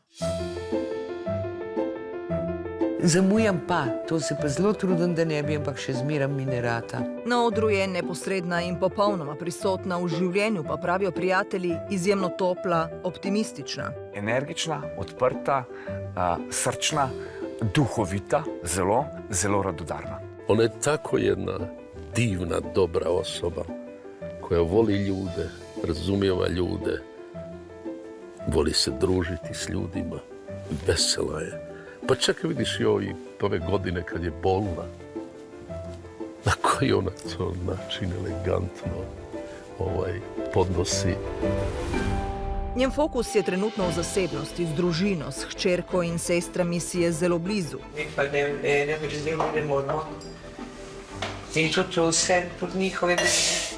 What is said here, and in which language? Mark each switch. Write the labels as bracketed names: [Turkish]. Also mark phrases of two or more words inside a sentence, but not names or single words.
[Slovenian] Zamujam pa, to se pa zelo trudim, da ne bi, ampak še zmeram mi ne rata. Na odru je neposredna in popolnoma prisotna, v življenju pa pravijo prijatelji izjemno topla, optimistična. Energična, odprta, srčna, duhovita, zelo, zelo radodarna. [Croatian] Ona je tako jedna divna, dobra osoba, koja voli ljude, razumijeva ljude, voli se družiti s ljudima, vesela je. Pa čak vidiš i ove godine kad je bolna, na koji ona to način elegantno podnosi. [Slovenian] Njen fokus je trenutno v zasebnosti, z družino, s hčerko in sestrami si je zelo blizu. Mi pa ne moramo. In to vse pod njihove blizu.